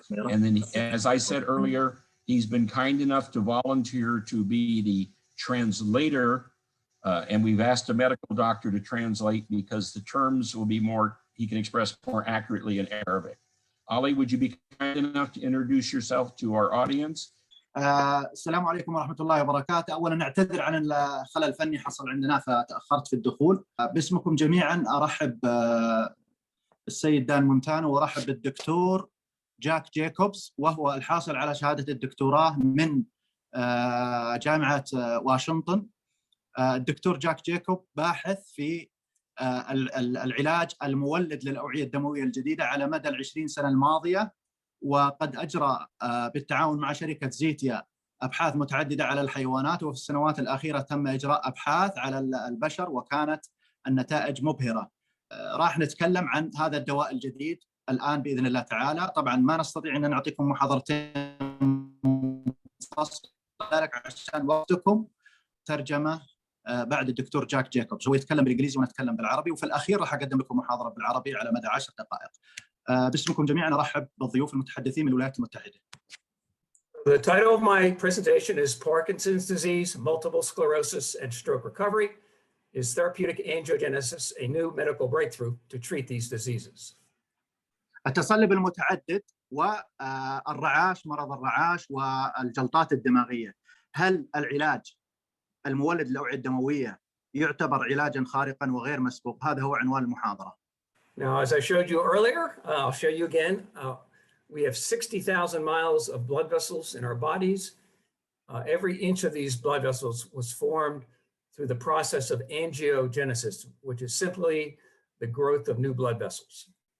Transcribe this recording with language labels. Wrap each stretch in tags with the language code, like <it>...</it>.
<en>And then, as I said earlier, he's been kind enough to volunteer to be the translator. And we've asked a medical doctor to translate because the terms will be more, he can express more accurately in Arabic. Ali, would you be kind enough to introduce yourself to our audience?</en> <ar>السلام عليكم ورحمة الله وبركاته. أولا نعتذر عن الخلل الفني حصل عندنا فتأخرت في الدخول. باسمكم جميعا أرحب السيد دان مونتانو وأرحب بالدكتور جاك جيكوبز، وهو الحاصل على شهادة الدكتوراه من جامعة واشنطن. الدكتور جاك جيكوب باحث في العلاج المولد للأوعية الدموية الجديدة على مدى 20 سنة الماضية، وقد أجرى بالتعاون مع شركة زيتيا أبحاث متعددة على الحيوانات، وفي السنوات الأخيرة تم إجراء أبحاث على البشر وكانت النتائج مبهرة. راح نتكلم عن هذا الدواء الجديد الآن بإذن الله تعالى. طبعا ما نستطيع أن نعطيكم محاضرتين ذلك عشان وقتكم. ترجمة بعد الدكتور جاك جيكوبز، هو يتكلم بالإنجليزي وأنا أتكلم بالعربي، وفي الأخير راح أقدم لكم محاضرة بالعربي على مدى 10 دقائق. باسمكم جميعا أرحب بالضيوف المتحدثين من الولايات المتحدة.</ar> <en>The title of my presentation is Parkinson's Disease, Multiple Sclerosis, and Stroke Recovery. Is therapeutic angiogenesis a new medical breakthrough to treat these diseases?</en> <ar>التصلب المتعدد والرعاش، مرض الرعاش والجلطات الدماغية، هل العلاج المولد للأوعية الدموية يعتبر علاجا خارقا وغير مسبوق؟ هذا هو عنوان المحاضرة.</ar> <en>Now, as I showed you earlier, I'll show you again. We have 60,000 miles of blood vessels in our bodies. Every inch of these blood vessels was formed through the process of angiogenesis, which is simply the growth of new blood vessels.</en>